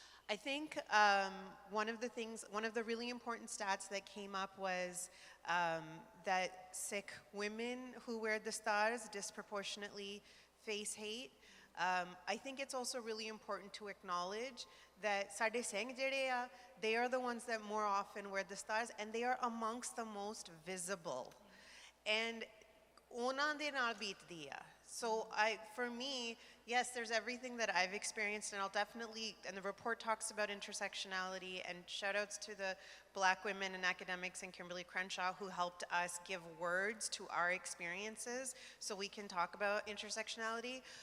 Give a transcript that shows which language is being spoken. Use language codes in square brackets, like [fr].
[en] I think one of the really important stats that came up was that Sikh women who wear the stars disproportionately face hate. I think it's also really important to acknowledge that [pa] Sade Singh jede a, [en] they are the ones that more often wear the stars, and they are amongst the most visible. [pa] And ਉਹਨਾਂ ਦੇ ਨਾਲ ਬੀਤਦੀ ਆ. [en] So for me, yes, there's everything that I've experienced, and I'll definitely, and the report talks about intersectionality, and shout outs to the Black women and academics and Kimberly Crenshaw who helped us give words to our experiences so we can talk about intersectionality.